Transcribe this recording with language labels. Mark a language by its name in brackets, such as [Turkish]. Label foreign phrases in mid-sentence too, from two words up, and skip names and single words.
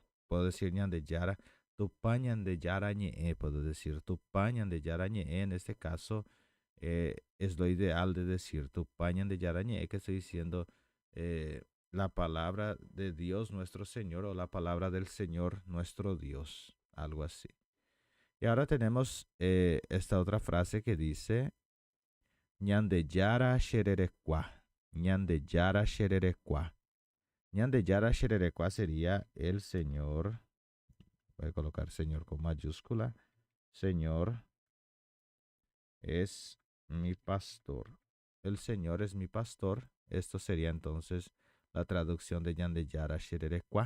[Spanish] Puedo decir [Guarani] Ñande Yara, Tupañan de Yara [Spanish] puedo decir [Guarani] Tupañan de Yara [Spanish] en este caso es lo ideal de decir [Guarani] Tupañan de Yarañe, [Spanish] que estoy diciendo la palabra de Dios nuestro Señor o la palabra del Señor nuestro Dios, algo así. Y ahora tenemos esta otra frase que dice Ñande Yara Shererekwa. [Guarani] Ñande Yara Shererekwa. Ñande Yara Shererekwa [Spanish] sería el Señor. Voy a colocar Señor con mayúscula. Señor es mi pastor. El Señor es mi pastor. Esto sería entonces la traducción de [Guarani] Yandeyara Shererekwa.